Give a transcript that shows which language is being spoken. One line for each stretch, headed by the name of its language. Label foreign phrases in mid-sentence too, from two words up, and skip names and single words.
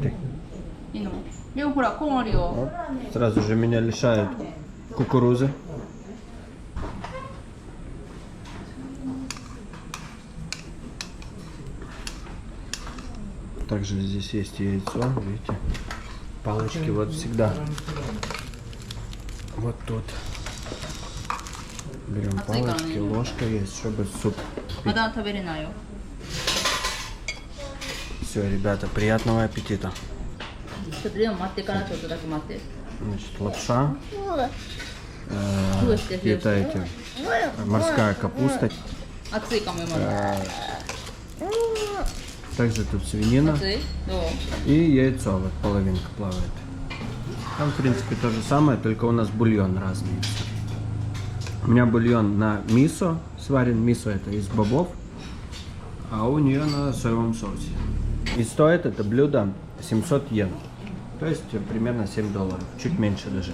Japanese: いいの？でもほらコーンあるよ。
Russian: Сразу же меня лишают кукурузы. Также здесь есть яйцо, видите? Палочки вот всегда. Вот тут. Берем палочки, ложка есть, чтобы суп.
Japanese: まだ食べれないよ。
Russian: Все, ребята, приятного аппетита.
Japanese: ちょっとでも待ってからちょっとだけ待って。
Russian: Значит, лапша. Какие-то эти. Морская капуста.
Japanese: 熱いかも今の。
Russian: Также тут свинина.
Japanese: 熱い？どう？
Russian: И яйцо, вот половинка плавает. Там, в принципе, то же самое, только у нас бульон разный. У меня бульон на мисо сварен. Мисо это из бобов, а у нее на соевом соусе. И стоит это блюдо 700 йен. То есть примерно $7. Чуть меньше даже.